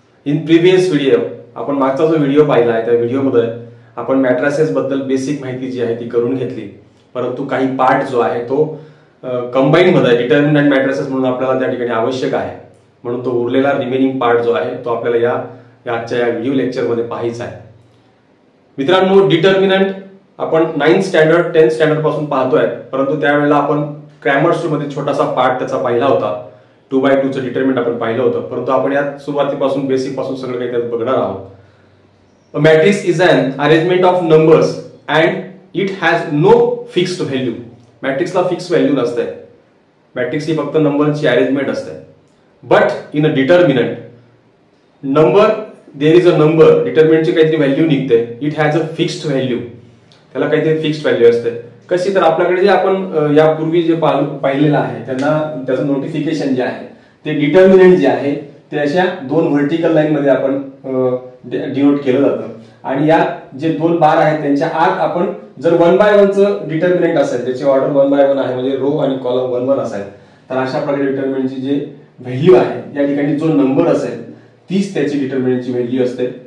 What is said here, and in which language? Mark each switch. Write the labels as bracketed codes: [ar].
[en] in previous video [mr] आपण मागचा जो व्हिडिओ पाहिला आहे त्या व्हिडिओमध्ये आपण मॅट्रायसेस बद्दल बेसिक माहिती जी आहे ती करून घेतली, परंतु काही पार्ट जो आहे तो कंबाईन मध्ये डिटर्मिनंट मॅट्रायसेस म्हणून आपल्याला त्या ठिकाणी आवश्यक आहे, म्हणून तो उरलेला रिमेनिंग पार्ट जो आहे तो आपल्याला आजच्या या व्हिडिओ लेक्चरमध्ये पाहायचा आहे. मित्रांनो, डिटर्मिनंट आपण 9th स्टँडर्ड 10th स्टँडर्ड पासून पाहतोय, परंतु त्यावेळेला आपण ग्रामर मध्ये छोटासा पार्ट त्याचा पाहिला होता. 2x2 चं डिटर्मिनंट आपण पाहिलं होतं, परंतु आपण यात सुरुवातीपासून बेसिक पासून सगळं काही त्यात बघणार आहोत. [en] A matrix is an arrangement of numbers and it has no fixed value. [mr] मॅट्रिक्सला fix value नसते. मॅट्रिक्स ही फक्त नंबरची अरेंजमेंट असते. [en] but in a determinant number there is a number, [mr] डिटर्मिनंटची काहीतरी व्हॅल्यू निघते. [en] it has a fixed value, [mr] त्याला काहीतरी fixed value असते. कशी तर आपल्याकडे जे आपण यापूर्वी जे पाहिलेलं आहे त्यांना त्याचं नोटिफिकेशन जे आहे ते डिटर्मिनंट जे आहे ते अशा दोन व्हर्टिकल लाईन मध्ये आपण डिनोट केलं जातं, आणि या जे दोन बार आहेत त्यांच्या आत आपण जर 1x1 चं डिटर्मिनंट असेल, त्याची ऑर्डर 1x1 आहे म्हणजे रो आणि कॉलम 1-1 असेल, तर अशा प्रकारे डिटर्मिनंटची जे व्हॅल्यू आहे या ठिकाणी जो नंबर असेल तीच त्याची डिटर्मिनंटची व्हॅल्यू असते.